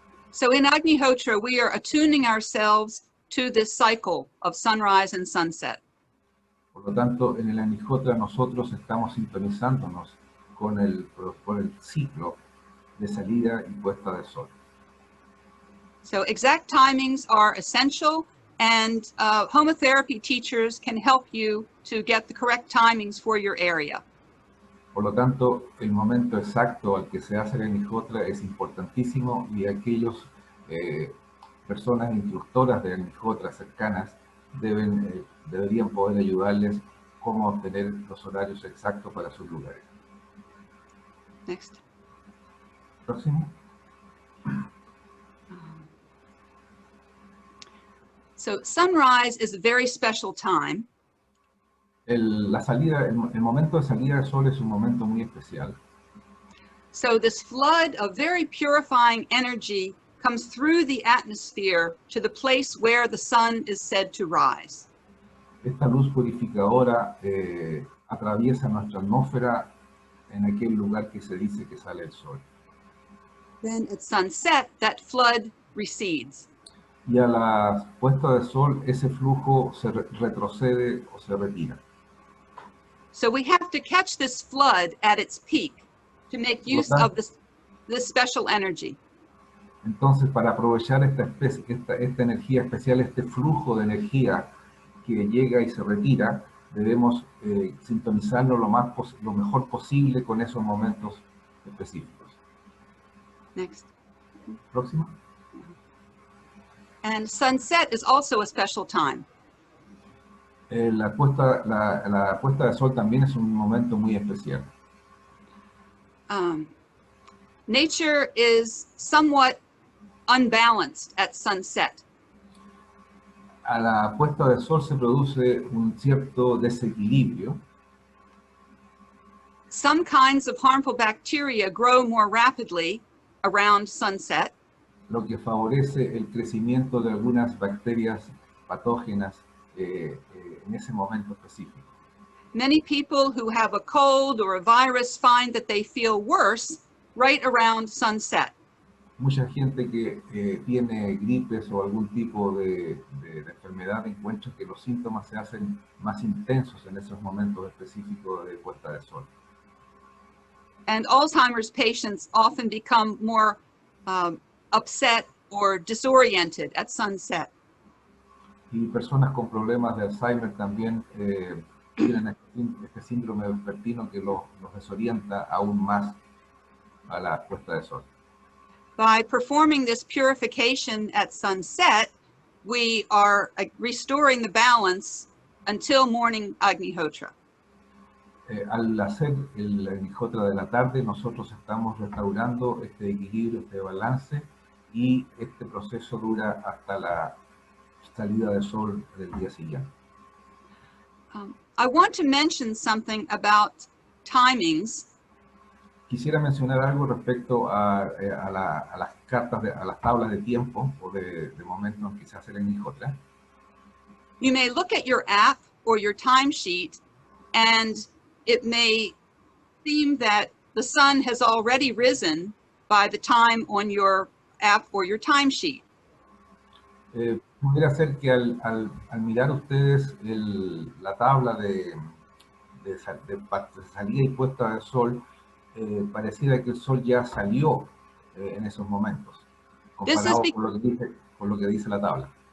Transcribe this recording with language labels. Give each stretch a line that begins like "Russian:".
English: So in Agnihotra, we are attuning ourselves to this cycle of sunrise and sunset.
Spanish: Por lo tanto, en el Agnihotra nosotros estamos sintonizándonos con el ciclo de salida y puesta de sol.
English: So exact timings are essential, and homotherapy teachers can help you to get the correct timings for your area.
Spanish: Por lo tanto, el momento exacto al que se hace el Agnihotra es importantísimo, y aquellos personas instructoras de Agnihotra cercanas deberían poder ayudarles cómo obtener los horarios exactos para sus lugares.
English: Next.
Spanish: Próximo.
English: So sunrise is a very special time.
Spanish: El momento de salida del sol es un momento muy especial.
English: So this flood of very purifying energy comes through the atmosphere to the place where the sun is said to rise.
Spanish: Esta luz purificadora atraviesa nuestra atmósfera en aquel lugar que se dice que sale el sol.
English: Then at sunset, that flood recedes.
Spanish: Y a la puesta de sol, ese flujo se retrocede o se retira.
English: So we have to catch this flood at its peak to make use of this special energy.
Spanish: Entonces, para aprovechar esta energía especial, este flujo de energía que llega y se retira, debemos sintonizarnos lo mejor posible con esos momentos específicos.
English: Next.
Spanish: Próximo.
English: And sunset is also a special time.
Spanish: La puesta de sol también es un momento muy especial.
English: Nature is somewhat unbalanced at sunset.
Spanish: A la puesta de sol se produce un cierto desequilibrio.
English: Some kinds of harmful bacteria grow more rapidly around sunset.
Spanish: Lo que favorece el crecimiento de algunas bacterias patógenas en ese momento específico.
English: Many people who have a cold or a virus find that they feel worse right around sunset.
Spanish: Mucha gente que tiene gripes o algún tipo de enfermedad encuentra que los síntomas se hacen más intensos en esos momentos específicos de puesta de sol.
English: And Alzheimer's patients often become more upset or disoriented at sunset.
Spanish: Y personas con problemas de Alzheimer también tienen este síndrome vespertino que los desorienta aún más a la puesta de sol.
English: By performing this purification at sunset, we are restoring the balance until morning Agnihotra.
Spanish: Al hacer el Agnihotra de la tarde, nosotros estamos restaurando este equilibrio, este balance, y este proceso dura hasta la salida del sol del día siguiente.
English: I want to mention something about timings.
Spanish: Quisiera mencionar algo respecto a las a las tablas de tiempo o de momento en que se hace el Agnihotra.
English: You may look at your app or your timesheet, and it may seem that the sun has already risen by the time on your app or your timesheet.
Spanish: Pudiera ser que al mirar ustedes la tabla de salida y puesta de sol, pareciera que el sol ya salió en esos momentos, comparado con lo que dice la tabla.